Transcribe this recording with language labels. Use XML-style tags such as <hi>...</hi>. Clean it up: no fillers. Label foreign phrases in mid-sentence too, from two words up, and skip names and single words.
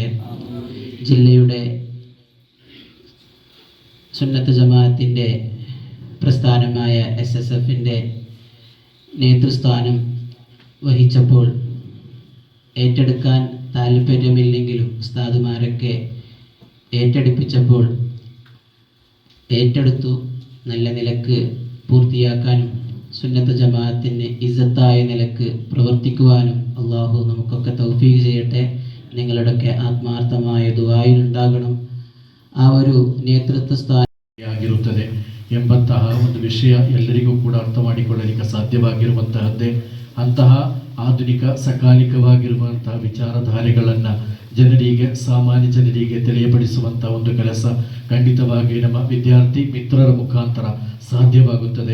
<ml>ജില്ലയുടെ സുന്നത്ത് ജമാഅത്തിൻ്റെ പ്രസ്ഥാനമായ SSFൻ്റെ നേതൃസ്ഥാനം വഹിച്ചപ്പോൾ ഏറ്റെടുക്കാൻ താല്പര്യമില്ലെങ്കിലും ഉസ്താദുമാരൊക്കെ ഏറ്റെടുപ്പിച്ചപ്പോൾ ഏറ്റെടുത്തു. നല്ല നിലക്ക് പൂർത്തിയാക്കാനും സുന്നത്ത് ജമാഅത്തിന് ഇസ്സത്തായ നിലക്ക് പ്രവർത്തിക്കുവാനും അള്ളാഹു നമുക്കൊക്കെ തൗഫീഖ് ചെയ്യട്ടെ. നിങ്ങളുടെയൊക്കെ ಆತ್ಮಾರ್ಥമായ ದುಆಯಿലുണ്ടാകണം.</ml> <kn>ಆ ಒಂದು ನೇತೃತ್ವ ಸ್ಥಾನ ಆಗಿರುತ್ತದೆ ಎಂಬಂತಹ ಒಂದು ವಿಷಯ ಎಲ್ಲರಿಗೂ ಕೂಡ ಅರ್ಥ ಮಾಡಿಕೊಳ್ಳಲಿಕ್ಕೆ ಸಾಧ್ಯವಾಗಿರುವಂತಹದ್ದೇ. ಅಂತಹ ಆಧುನಿಕ ಸಕಾಲಿಕವಾಗಿರುವಂತಹ ವಿಚಾರಧಾರೆಗಳನ್ನು ಜನರಿಗೆ, ಸಾಮಾನ್ಯ ಜನರಿಗೆ ತಿಳಿಯಪಡಿಸುವಂಥ ಒಂದು ಕೆಲಸ ಖಂಡಿತವಾಗಿ ನಮ್ಮ ವಿದ್ಯಾರ್ಥಿ ಮಿತ್ರರ ಮುಖಾಂತರ ಸಾಧ್ಯವಾಗುತ್ತದೆ.</kn>